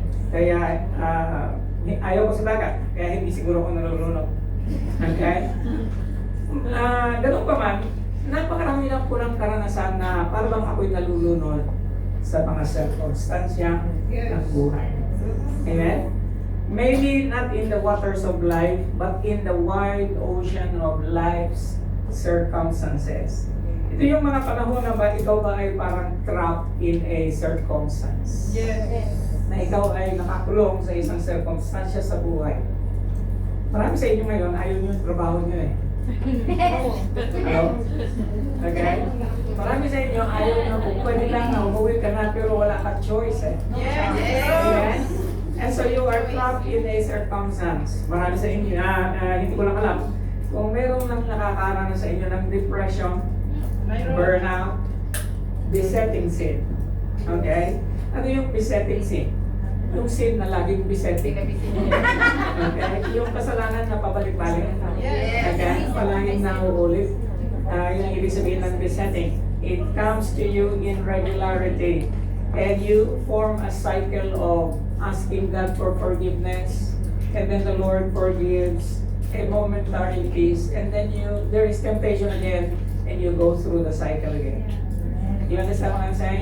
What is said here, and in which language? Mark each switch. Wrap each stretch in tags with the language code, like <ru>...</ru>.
<tl>Kaya ayaw ko sa dagat. Kaya hindi siguro ako nalulunod. Okay? Ganun pa man, napakarami lang po ng karanasan na parang ako'y nalulunod sa mga circumstansya ng buhay.</tl> <en>Amen? Maybe not in the waters of life, but in the wide ocean of life's circumstances.</en> <tl>Ito yung mga panahon na ba ikaw ba ay parang</tl> <en>trapped in a circumstance. Yes.</en> <tl>Na ikaw ay nakakulong sa isang circumstansya sa buhay. Marami sa inyo ngayon, ayaw nyo yung trabaho nyo eh.</tl> <en>Hello? Okay?</en> <tl>Marami sa inyo, ayaw nyo, kung pwede lang na umuwi ka na pero wala ka choice eh.</tl> <en>Amen? And so you are trapped in a circumstance.</en> <tl>Marami sa inyo, hindi ko lang alam, kung meron lang nakakaranas sa inyo ng depression, burnout, besetting sin. Okay? Ano yung besetting sin? Yung sin na laging besetting. Okay? Yung kasalanan na pabalik-balik. Okay? Palaging nauulit. Yun ang ibig sabihin ng besetting.</tl> <en>It comes to you in regularity. And you form a cycle of asking God for forgiveness. And then the Lord forgives a momentary peace. And then there is temptation again. And you go through the cycle again. You understand what I'm saying?</en>